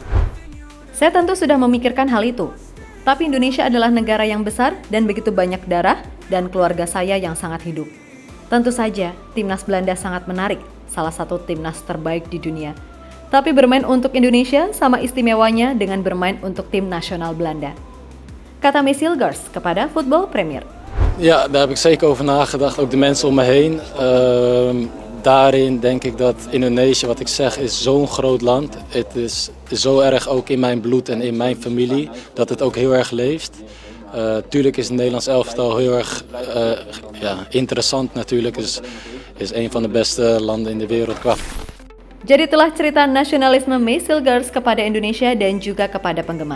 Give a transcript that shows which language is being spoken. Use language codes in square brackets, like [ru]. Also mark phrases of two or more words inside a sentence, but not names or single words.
[id] Saya tentu sudah memikirkan hal itu, tapi Indonesia adalah negara yang besar dan begitu banyak darah dan keluarga saya yang sangat hidup. Tentu saja, timnas Belanda sangat menarik, salah satu timnas terbaik di dunia. Tapi bermain untuk Indonesia sama istimewanya dengan bermain untuk tim nasional Belanda. Kata Messi Hilgers kepada Football Premier. [nl] Ja, daar heb ik zeker over nagedacht, ook de mensen om me heen. Daarin denk ik dat Indonesië, wat ik zeg, is zo'n groot land. Het is zo erg ook in mijn bloed en in mijn familie, dat het ook heel erg leeft. Tuurlijk is het Nederlands elftal heel erg interessant natuurlijk. Is een van de beste landen in de wereld qua. [id] Jadi telah cerita nasionalisme Messi Hilgers kepada Indonesia dan juga kepada penggemar.